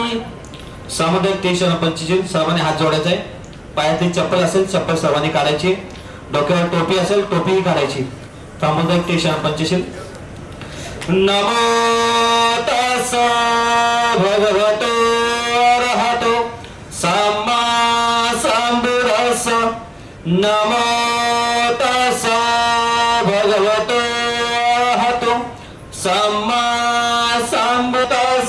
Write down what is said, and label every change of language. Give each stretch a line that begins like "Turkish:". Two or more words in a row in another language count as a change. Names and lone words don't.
Marathi: सामुदायिक तीक्ष्ण पंचशील सर्वांनी हात जोडायचा आहे. पायातली चप्पल असेल चप्पल सर्वांनी काढायची. डोक्यावर टोपी असेल टोपीही काढायची. सामुदायिक तीक्ष्ण पंचशील.
Pali: नमो तस्स भगवतो अरहतो सम्मा संबुद्धस्स. नमो तस्स भगवतो अरहतो सम्मा संबुद्धस्स.